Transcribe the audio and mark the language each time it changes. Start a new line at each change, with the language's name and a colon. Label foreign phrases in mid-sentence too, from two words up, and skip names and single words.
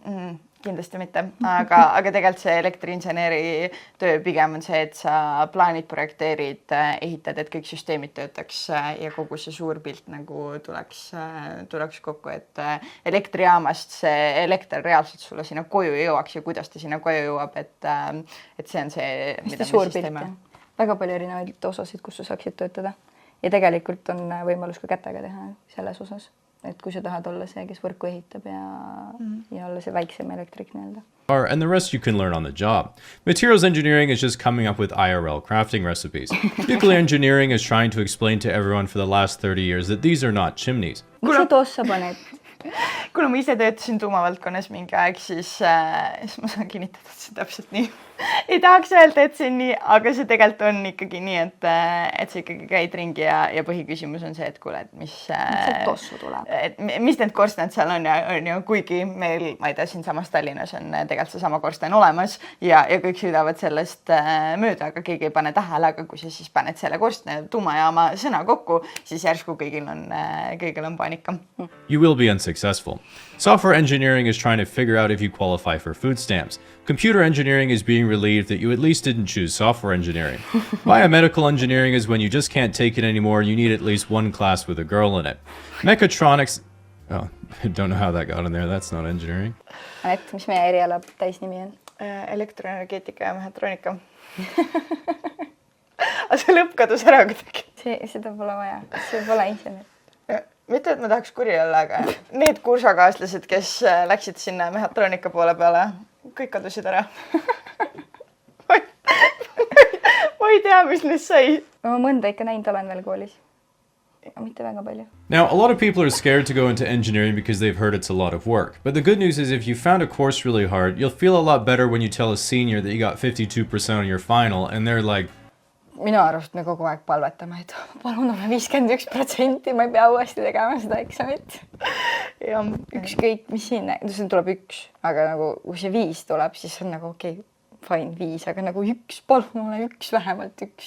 Estonian: Kindlasti mitte, aga tegelikult see elektriinseneeri töö pigem on see, et sa plaanid, projekteerid, ehitad, et kõik süsteemid töötaks ja kogu see suur pilt nagu tuleks kokku, et elektrijaamast see elekter reaalselt sulle sinna koju jõuaks ja kuidas ta sinna koju jõuab, et see on see, mida me siis teeme. Väga palju erinevaid osasid, kus sa saaksid töötada ja tegelikult on võimalus ka kätega teha selles osas. Et kui sa tahad olla see, kes võrku ehitab ja olla see väiksem elektrik nii-öelda.
English: And the rest you can learn on the job. Materials engineering is just coming up with IRL crafting recipes. Nuclear engineering is trying to explain to everyone for the last 30 years that these are not chimneys.
Estonian: Mis sa toossa paned? Kuna ma ise töötasin tuumavaldkonnas mingi aeg, siis ma saan kinnitada, et see täpselt nii. Ei tahaks öelda, et see on nii, aga see tegelikult on ikkagi nii, et see ikkagi käid ringi ja põhiküsimus on see, et kuule, et mis tossu tuleb. Mis need korstnad seal on ja kuigi meil, ma ei tea, siin samas Tallinnas on tegelikult see sama korsten olemas ja kõik sõidavad sellest mööda, aga keegi ei pane tähele, aga kui sa siis paned selle korstne tuumajaama sõna kokku, siis järsku kõigil on paanika.
English: You will be unsuccessful. Software engineering is trying to figure out if you qualify for food stamps. Computer engineering is being relieved that you at least didn't choose software engineering. Biomedical engineering is when you just can't take it anymore and you need at least one class with a girl in it. Mechatronics... Oh, I don't know how that got in there. That's not engineering.
Estonian: Anett, mis meie eriala täisnimi on? Elektroenergeetika ja mehatroonika. Aga see lõpp kadus ära kuidagi. Seda pole vaja. See pole insener. Mitte, et ma tahaks kuri olla, aga need kursakaaslased, kes läksid sinna mehatroonika poole peale, kõik kadusid ära. Ma ei tea, mis neist sai. Ma mõnda ikka näinud olen veel koolis. mitte väga palju.
English: Now, a lot of people are scared to go into engineering because they've heard it's a lot of work. But the good news is if you found a course really hard, you'll feel a lot better when you tell a senior that you got 52% on your final and they're like,
Estonian: minu arust me kogu aeg palvetame, et palun ole 51%, ma ei pea uuesti tegema seda eksamit. Ja ükskõik, mis siin tuleb 1, aga nagu kui see 5 tuleb, siis on nagu okei, fine 5, aga nagu 1, palun ole 1, vähemalt 1.